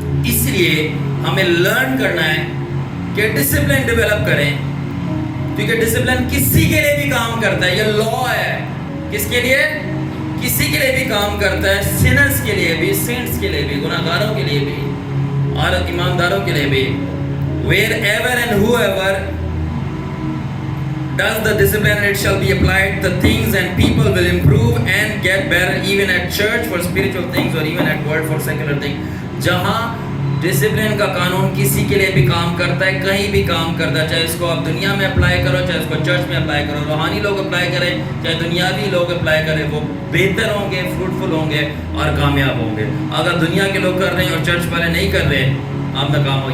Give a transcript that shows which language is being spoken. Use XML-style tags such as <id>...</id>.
<ur>اس لیے ہمیں لرن کرنا ہے کہ ڈسپلن ڈیولپ کریں, کیونکہ ڈسپلن کسی کے لیے بھی کام کرتا ہے. یہ لا ہے, کس کے لیے؟ کسی کے لیے بھی کام کرتا ہے, سینرز کے لیے بھی, سینٹس کے لیے بھی, گناہگاروں کے لیے بھی اور ایمانداروں کے لیے بھی.</ur> <en>Wherever and whoever does the discipline, it shall be applied, the things and people will improve and get better, even at church for spiritual things or even at work for secular things.</en> <ur>جہاں discipline کا قانون کسی کے لیے بھی کام کرتا ہے, کہیں بھی کام کرتا ہے, چاہے اس کو آپ دنیا میں اپلائی کرو, چاہے اس کو چرچ میں اپلائی کرو, روحانی لوگ اپلائی کریں, چاہے دنیاوی لوگ اپلائی کریں, وہ بہتر ہوں گے, فروٹفل ہوں گے اور کامیاب ہوں گے. اگر دنیا کے لوگ کر رہے ہیں اور چرچ والے نہیں کر رہے, آپ ناکام ہو.</ur>